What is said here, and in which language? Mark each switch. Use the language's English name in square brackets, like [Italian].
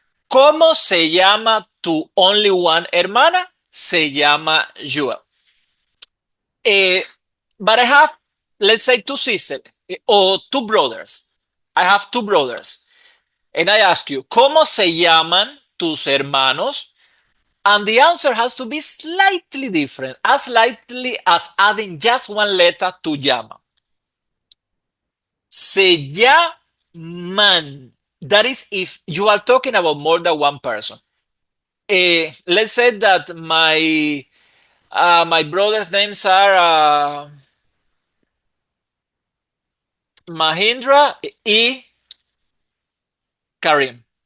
[Spanish] ¿Cómo se llama tu only one hermana? Se llama Jewel. [English] Eh, but I have, let's say, 2 sisters or 2 brothers. I have 2 brothers. And I ask you, ¿cómo se llaman tus hermanos? And the answer has to be slightly different, as slightly as adding just one letter to llama. Se llaman. That is if you are talking about more than one person. Let's say that my brothers' names are Mahindra y Karim.